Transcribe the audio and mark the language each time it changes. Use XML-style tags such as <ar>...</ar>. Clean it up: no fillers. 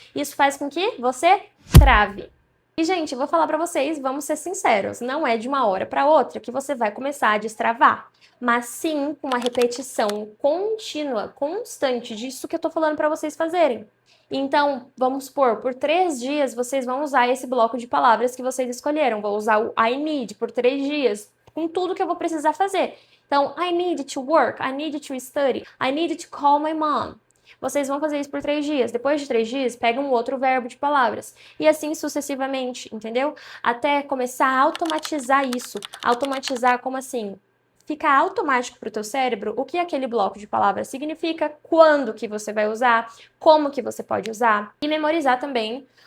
<pt>Isso faz com que você trave. E, gente, vou falar pra vocês, vamos ser sinceros, não é de uma hora pra outra que você vai começar a destravar, mas sim com uma repetição contínua, constante disso que eu tô falando pra vocês fazerem. Então, vamos supor, por 3 dias vocês vão usar esse bloco de palavras que vocês escolheram. Vou usar o</pt> <en>I need</en> <pt>por 3 dias, com tudo que eu vou precisar fazer. Então,</pt> <en>I need to work, I need to study, I need to call my mom.</en> <pt>Vocês vão fazer isso por 3 dias. Depois de 3 dias, pega um outro verbo de palavras. E assim sucessivamente, entendeu? Até começar a automatizar isso. Automatizar como assim? Fica automático para o teu cérebro o que aquele bloco de palavras significa, quando que você vai usar, como que você pode usar. E memorizar também</pt>